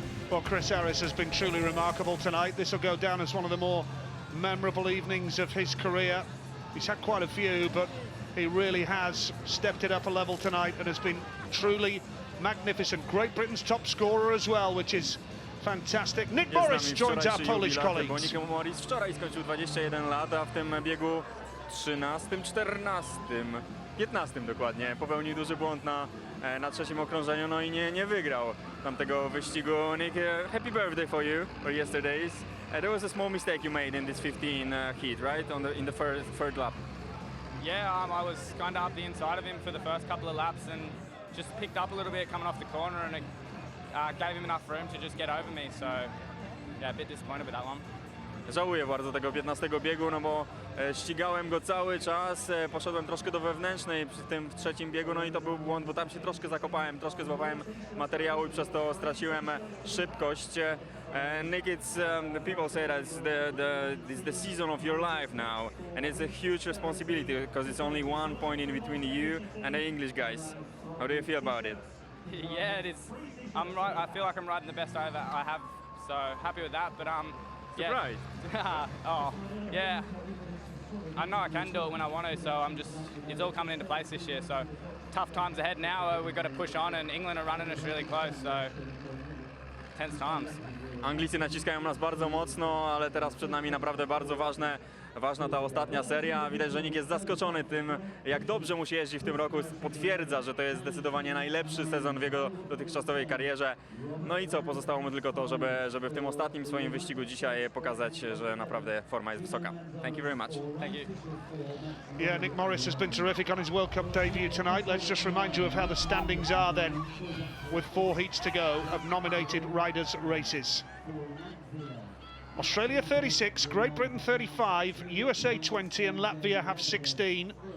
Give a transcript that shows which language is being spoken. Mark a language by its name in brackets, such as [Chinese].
[English] Well, Chris Harris has been truly remarkable tonight. This will go down as one of the more memorable evenings of his career. He's had quite a few, but he really has stepped it up a level tonight and has been truly magnificent. Great Britain's top scorer as well, which is fantastic. Nick Morris joins our Polish colleagues. [Polish] Nick Morris wczoraj skończył 21 lat, a w tym biegu 13, 14, 15 dokładnie. Popełnił duży błąd na trzecim okrążeniu, no i nie wygrał tamtego wyścigu. [English] Nick, happy birthday for you, for yesterday's. There was a small mistake you made in this 15 heat, right? In the third lap. Yeah, I was kind of up the inside of him for the first couple of laps and just picked up a little bit coming off the corner, and it gave him enough room to just get over me. So, yeah, a bit disappointed with that one. [Polish] Żałuję bardzo tego 15 biegu, no bo ścigałem go cały czas, poszedłem troszkę do wewnętrznej przy tym trzecim biegu, no i to był błąd, bo tam się troszkę zakopałem, troszkę złapałem materiału i przez to straciłem szybkość. [English] Nick, it's people say that it's the season of your life now, and it's a huge responsibility because it's only 1 point in between you and the English guys. How do you feel about it? Yeah, it is. I'm right. I feel like I'm riding the best I have, so happy with that. But yeah. Surprised. Oh, yeah. I know I can do it when I want to, so it's all coming into place this year. So tough times ahead now. We've got to push on, and England are running us really close, so tense times. [Polish] Anglicy naciskają nas bardzo mocno, ale teraz przed nami naprawdę bardzo ważna ta ostatnia seria. Widać, że Nick jest zaskoczony tym, jak dobrze mu się jeździ w tym roku. Potwierdza, że to jest zdecydowanie najlepszy sezon w jego dotychczasowej karierze. No i co, pozostało mu tylko to, żeby w tym ostatnim swoim wyścigu dzisiaj pokazać, że naprawdę forma jest wysoka. [English] Thank you very much. Thank you. Yeah, Nick Morris has been terrific on his World Cup debut tonight. Let's just remind you of how the standings are then, with 4 heats to go of nominated riders' races. Australia 36, Great Britain 35, USA 20 and Latvia have 16.